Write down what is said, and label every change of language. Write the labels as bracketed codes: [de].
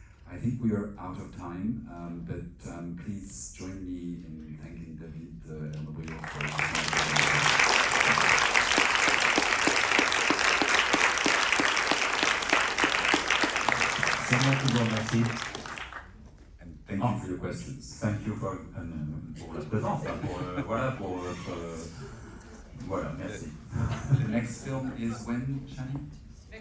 [en] I think we are out of time, but please join me in thanking David Ernaux-Briot for and thank you for your questions. Thank you for [fr] pour la présence, voilà, merci. [en] The next film is when, Shani?